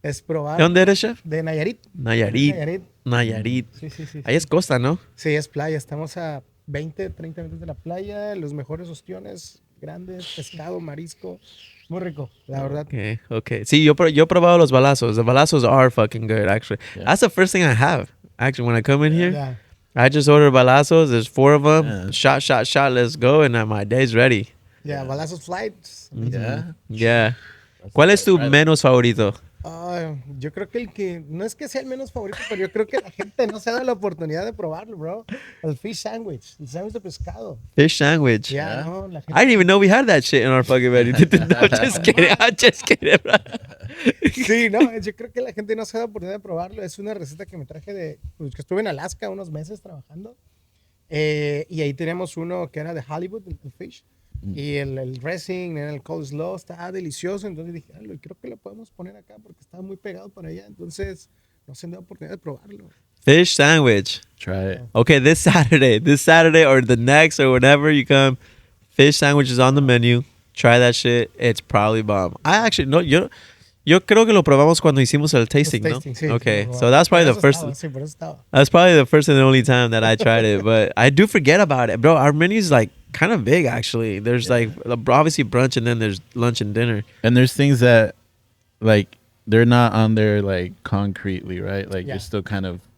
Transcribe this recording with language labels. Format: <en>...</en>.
<es>es probar. ¿De dónde eres, chef? De Nayarit. Nayarit. Nayarit. Sí. Ahí es costa, ¿no? Sí, es playa. Estamos a 20, 30 minutos de la playa. Los mejores ostiones grandes, pescado, marisco. Muy rico, la verdad.</es> <en>Okay.</en> <es>Sí, yo he probado los balazos.</es> <en>The balazos are fucking good, actually. Yeah. That's the first thing I have. Actually, when I come in here, Yeah. I just order balazos. There's 4 of them. Yeah. Shot. Let's go. And my day's ready. Yeah, balazos flights. Yeah. Yeah.</en> <es>¿Cuál es tu menos favorito? Yo creo que el que, no es que sea el menos favorito, pero yo creo que la gente no se da la oportunidad de probarlo, bro. El fish sandwich, el sándwich de pescado.</es> <en>Fish sandwich.</en> <es>Ya, no, la gente.</es> <en>I didn't even know we had that shit in our fucking menu. No, just kidding. I'm just kidding, bro.</en> <es>Sí, no, yo creo que la gente no se da la oportunidad de probarlo. Es una receta que me traje pues, que estuve en Alaska unos meses trabajando. Y ahí tenemos uno que era de Hollywood, el fish. Y el dressing, el coleslaw está delicioso. Entonces dije, creo que lo podemos poner acá porque está muy pegado para allá. Entonces, no se me da oportunidad de probarlo.</es> <en>Fish sandwich. Try it. Okay, this Saturday or the next or whenever you come, fish sandwich is on the menu. Try that shit. It's probably bomb. I actually no,</en> <es>Yo creo que lo probamos cuando hicimos el tasting, ¿no? Tasting, sí,</es> <en>Okay,</en> <es>lo</es> <en>so that's probably the</en> <es>probamos.</es> <en>first.</en> <es>Sí, por eso estaba.</es> <en>That's probably the first and the only time that I tried it, but I do forget about it, bro. Our menu's like kind of big, actually. There's like obviously brunch, and then there's lunch and dinner. And there's things that like they're not on there like concretely, right? Like Yeah. you're still kind of</en>